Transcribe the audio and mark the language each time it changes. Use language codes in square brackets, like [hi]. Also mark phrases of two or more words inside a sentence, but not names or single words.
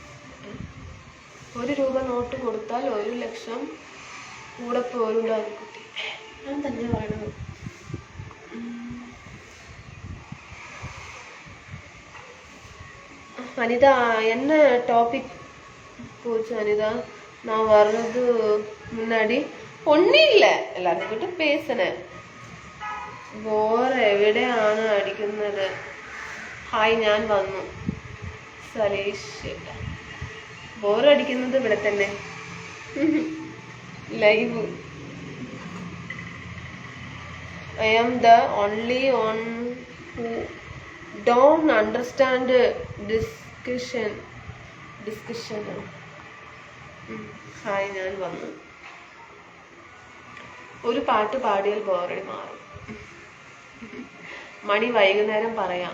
[ml] 1 രൂപ നോട്ട് കൊടുത്താൽ 1 ലക്ഷം കൂടെ പോരുണ്ടാകുന്ന കുട്ടി. ഞാൻ തന്നെ പറയണത്. [ta] அனிதா என்ன டாபிக் போச்சு அனிதா? நான் வர்றது முன்னாடி ஒன்றும் இல்லை, എല്ലാവരും பேசினேன். [ml] ബോർ എവിടെയാണ് അടിക്കുന്നത്? ഹായ്, ഞാൻ വന്നു. സലേഷ് ബോർ അടിക്കുന്നത് ഇവിടെ തന്നെ, ലൈവ്. [en] I am the only one who don't understand discussion. [ml] ഹായ്, ഞാൻ വന്നു. ഒരു പാട്ട് പാടിയാൽ ബോറടി മാറും. മണി വൈകുന്നേരം പറയാം.